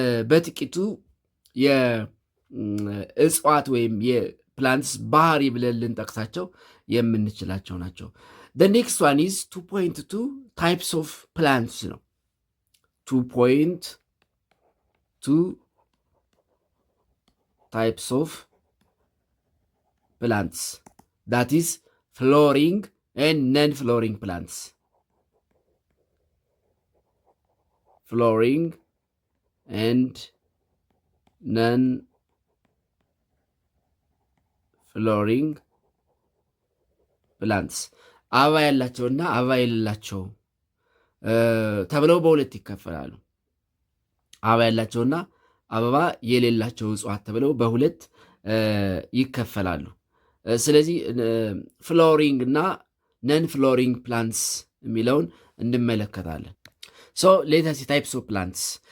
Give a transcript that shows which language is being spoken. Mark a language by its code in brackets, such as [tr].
[am] በጥቂቱ የእጽዋት ወይም የፕላንትስ ባህሪ ብለን ልንጠቅሳቸው የምንችላቸው ናቸው። [en] the next one is 2.2 types of plants [am] ነው። [en] 2.2 types of plants that is flowering and non-flowering plants. Flowering and non-flowering [am] ፕላንትስ አበባ ያላቸውና አበባ የሌላቸው ተብለው በሁለት ይከፈላሉ። አበባ ያላቸውና አበባ የሌላቸው እጽዋት ተብለው በሁለት ይከፈላሉ። ስለዚህ ፍሎሪንግ እና ነን ፍሎሪንግ ፕላንትስ የሚለውን እንመለከታለን። ሶ ሌተስ ታይፕስ ኦፍ ፕላንትስ